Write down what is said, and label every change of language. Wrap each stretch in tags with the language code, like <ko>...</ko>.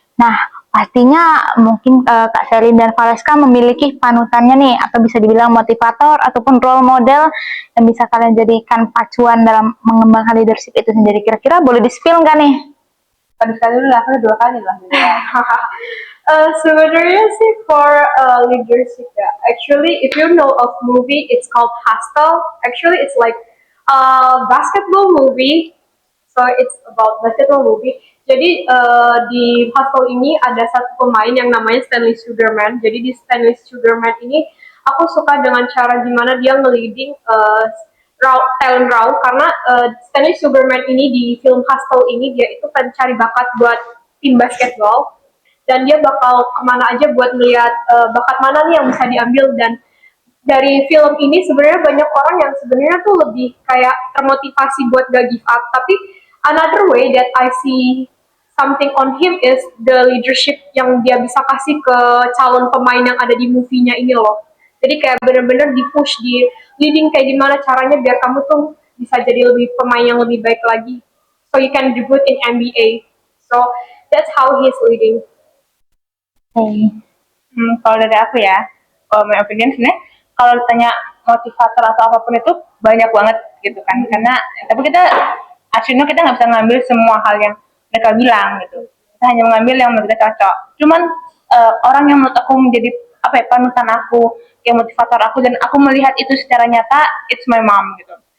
<id>Nah, pastinya mungkin Kak Selin dan Valeska memiliki panutannya nih, atau bisa dibilang motivator ataupun role model yang bisa kalian jadikan pacuan dalam mengembangkan leadership itu sendiri. Kira-kira boleh di-spill nggak nih? Pada sekali dulu lah, aku 2 kali lah gitu ya. Sebenarnya sih for leadership ya.</id> <en>Actually, if you know of movie, it's called Hustle. Actually, it's like a basketball movie. So it's about basketball movie.</en> <id>Jadi di Hustle ini ada satu pemain yang namanya Stanley Sugarman. Jadi di Stanley Sugarman ini aku suka dengan cara gimana dia nge-leading talent raw karena Stanley Sugarman ini di film Hustle ini dia itu pencari bakat buat tim basketball dan dia bakal kemana aja buat melihat bakat mana nih yang bisa diambil. Dan dari film ini sebenarnya banyak orang yang sebenarnya tuh lebih kayak termotivasi buat gak give up, tapi</id> <en>another way that I see something on him</en> <id>is the leadership yang dia bisa kasih ke calon pemain yang ada di movie-nya ini loh. Jadi kayak bener-bener di push, di leading kayak gimana caranya biar kamu tuh bisa jadi lebih pemain yang lebih baik lagi,</id> <en>so you can debut in NBA. So that's how he's leading.</en> <id>Kalau dari aku ya,</id> <en>my opinion</en> <id>sebenarnya kalau ditanya motivator atau apapun itu banyak banget gitu kan. Karena tapi kita aslinya kita nggak bisa ngambil semua hal yang mereka bilang gitu. Kita hanya mengambil yang menurut kita cocok. Cuman orang yang menurut aku menjadi apa ya, panutan aku, yang motivator aku dan aku melihat itu secara nyata,</id> <en>it's my mom</en> <id>gitu.</id>